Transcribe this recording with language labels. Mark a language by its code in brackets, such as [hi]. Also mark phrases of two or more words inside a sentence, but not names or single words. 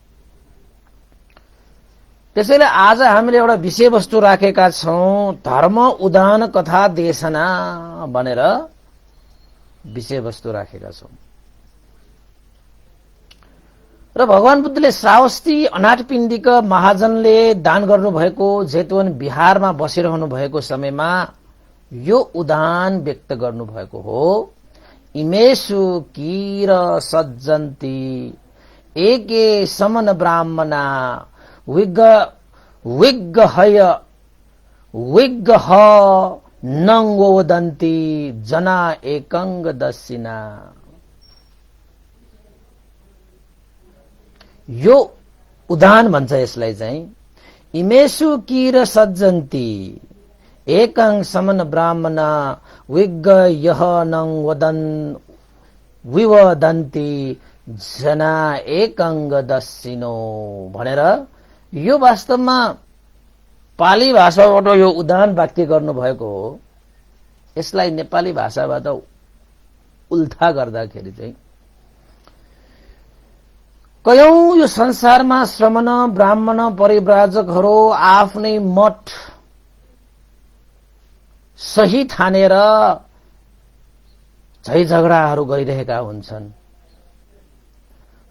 [ne] त्यसैले आज हामीले एउटा विषयवस्तु राखेका छौं धर्म उदाहरण कथा देशना भनेर विषयवस्तु राखेका छौं। र भगवान बुद्धले श्रावस्ती अनाथपिण्डिक महाजनले दान गर्नुभएको जेतवन बिहारमा बसिरहनु भएको समयमा यो उदाहरण व्यक्त गर्नुभएको हो। [pi] इमेषु कीर सज्जन्ति एके समन ब्राह्मणा विग्गह नङ्गोदन्ति जना एकंग दशिना। [ne] यो उदाहरण भन्छ यसलाई चाहिँ [pi] इमेषु कीर सज्जन्ति एकं समन ब्राह्मण विग्गह विवदन्ति जना एकंग दशिनो [ne] भनेर यो वास्तवमा पाली भाषाबाट यो उदाहरण वाक्य गर्नु भएको हो। यसलाई नेपाली भाषाबाट उल्था गर्दाखेरि चाहिँ कयौं यो संसारमा श्रमण ब्राह्मण परिव्राजकहरू आफ्नै मठ सही ठानेर झै झगडाहरू गरिरहेका हुन्छन्।